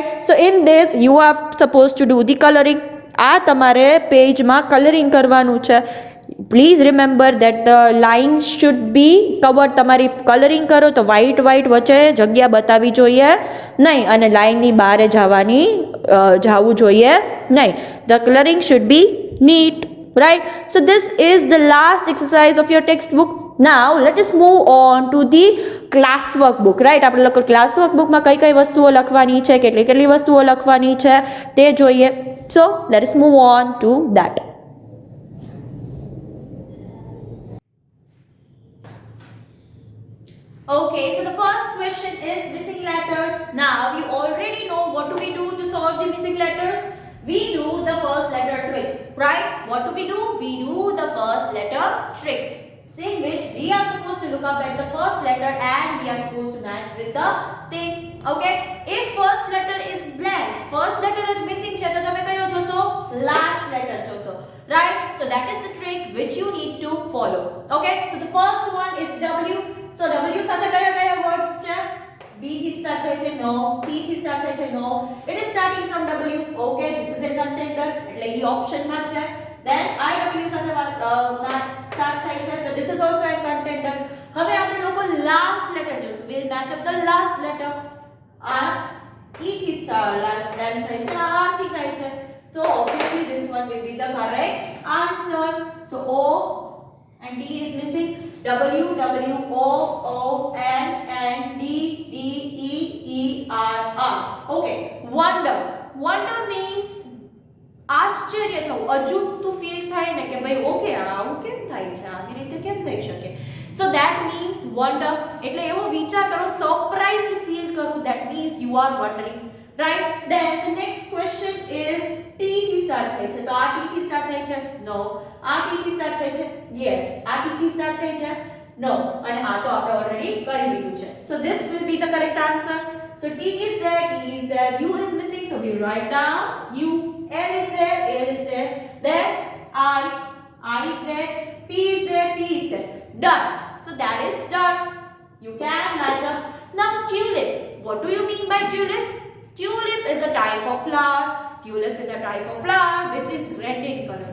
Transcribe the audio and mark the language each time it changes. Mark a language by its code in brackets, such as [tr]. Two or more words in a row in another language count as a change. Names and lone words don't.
[en] So in this you are supposed to do the colouring. [gu] આ તમારે પેજમાં કલરિંગ કરવાનું છે. [en] Please remember that the lines should be covered. [gu] તમારી કલરિંગ કરો તો વ્હાઇટ વચ્ચે જગ્યા બતાવવી જોઈએ નહીં અને લાઇનની બહાર જવું જોઈએ નહીં. [en] The colouring should be neat, right? So this is the last exercise of your textbook. Now let us move on to the classwork book, right? [gu] આપણે લોકો [en] classwork book [gu] માં કઈ વસ્તુઓ લખવાની છે, કેટલી વસ્તુઓ લખવાની છે તે જોઈએ. [en] So let us move on to that. Okay, so the first question is missing letters. Now you already know what do we do to solve the missing letters. We do the first letter trick, right? What do? We do the first letter trick, in which we are supposed to look up at the first letter and we are supposed to match with the thing. Okay? If first letter is blank, first letter is missing [gu] છે તો તમે કયો જોશો? [en] Last letter જોશો, right? So that is the trick which you need to follow. Okay? So the first one is W. So W [gu] સાથે કયા [en] words છે? [gu] B થી start થાય છે? No. P થી start થાય છે? [en] No. It is starting from W. Okay, this is a contender [gu] એટલે ઈ ઓપ્શન માં છે. [en] Then IW [gu] સાથે start થાય છે તો [en] this is also a contender. [gu] હવે આપણે લોકો [en] last letter [gu] જોશું. [en] we'll match up the last letter. [gu] R E થી [en] last then [gu] થાય છે, R થી થાય છે. [en] So obviously this one will be the correct answer. So O and D is missing. W W O O N D D E R R. Okay. Wonder means [gu] આશ્ચર્ય થવું, અજુગતું ફીલ થાય ને કે ભાઈ ઓકે આવું કેમ થાય છે, આવી રીતે કેમ થઈ શકે. [en] So that means wonder [gu] એટલે એવો વિચાર કરો, [en] surprised feel કરું, that means you are wondering, right. Then the next question is T [gu] થી સ્ટાર્ટ થાય છે, તો આ ટી થી સ્ટાર્ટ થાય છે? નો. આ ટી થી સ્ટાર્ટ થાય છે? યસ. આ ટી થી સ્ટાર્ટ થાય છે? નો. અને આ તો આપણે ઓલરેડી કરી લીધું છે. [en] So this will be the correct answer. So T is there, T is there, U is missing, so we write down U. L is there, L is there, then I is there, P is there, P is there. Done. So that is done. You can match up. Now tulip. What do you mean by tulip? Tulip is a type of flower. Tulip is a type of flower which is red in color.